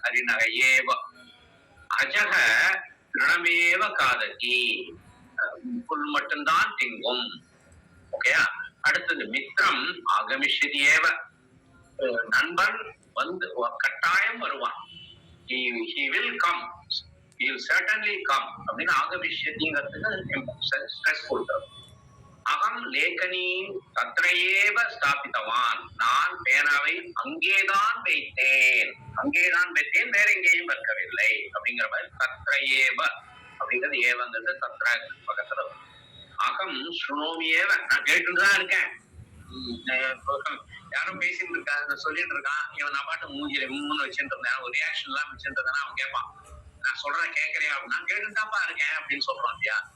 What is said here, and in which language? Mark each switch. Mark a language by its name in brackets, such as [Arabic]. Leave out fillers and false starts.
[Sanskrit] ஹரிணகையேவ அஜக திருணமேவ காதகி, [Tamil] புல் மட்டும்தான் திங்கும். ஓகேயா. அடுத்தது [Sanskrit] மித்ரம் ஆகமிஷதியேவ, [Tamil] நண்பன் வந்து கட்டாயம் வருவான். [English] he will come, he will certainly come [Tamil] அப்படின்னு ஆகமிஷதிங்கிறதுக்கு ஸ்ட்ரெஸ் கொடுக்கிறது. [Sanskrit] அகம் லேகனி தத்ரேவ ஸ்தாபித்தவான், [Tamil] நான் பேனாவை அங்கேதான் வைத்தேன், வேற எங்கேயும் வைக்கவில்லை அப்படிங்கிற மாதிரி. தத்ரேவ அப்படிங்கிறது ஏவங்கிறது தத்ர பக்கத்துல. [Sanskrit] அகம் சுனோமியேவ, [Tamil] நான் கேட்டுதான் இருக்கேன். யாரும் பேசிட்டு இருக்காங்க, சொல்லிட்டு இருக்கான், இவன் நான் பாட்டு மூஞ்சில மூணு வச்சுட்டு இருந்தேன், ஒரு ரியாக்ஷன் எல்லாம் வச்சுட்டு இருந்தேன்னா அவன் கேட்பான், நான் சொல்றேன் கேட்கறியா அப்படின்னா, கேட்டுதான்ப்பா இருக்கேன் அப்படின்னு சொல்றான் இல்லையா.